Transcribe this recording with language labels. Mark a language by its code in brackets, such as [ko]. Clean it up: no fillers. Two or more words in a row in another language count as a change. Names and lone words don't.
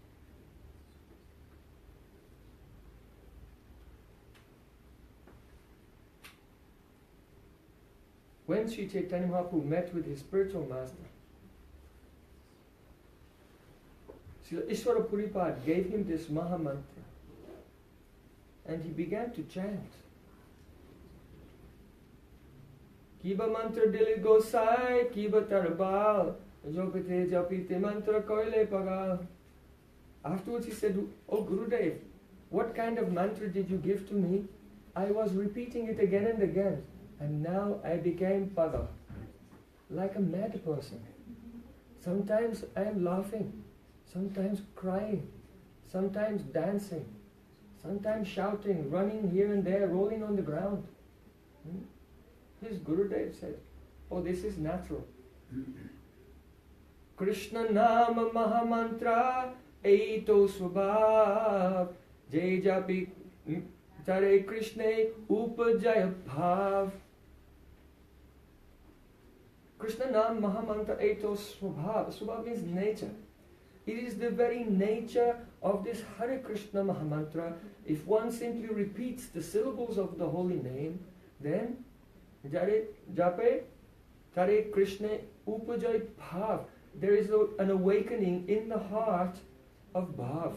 [en] When Sri Chaitanya Mahaprabhu met with his spiritual master, Srila Ishvara Puripad gave him this Maha Mantra, and he began to chant. [bn] কিবা মন্ত্র দিলি গোসাঞি, কিবা তার বল, জপিতে জপিতে মন্ত্র কৈলে পাগল. [en] Afterwards he said, "Oh Gurudev, what kind of mantra did you give to me? I was repeating it again and again, and now I became pagal, like a mad person. Sometimes I am laughing, sometimes crying, sometimes dancing, sometimes shouting, running here and there, rolling on the ground." His Gurudev said, "Oh, this is natural. [bn] কৃষ্ণ নাম মহামন্ত্র এইত স্বভাব যেই জপি তারে কৃষ্ণ উপজয় ভাব." কৃষ্ণ নাম মহামন্ত্র এইত স্বভাব. [en] Swabhav means nature. It is the very nature of this Hare Krishna Mahamantra. If one simply repeats the syllables of the holy name, then [bn] যারে জপে তারে কৃষ্ণ উপজয় ভাব. [en] There is an awakening in the heart of Bhav.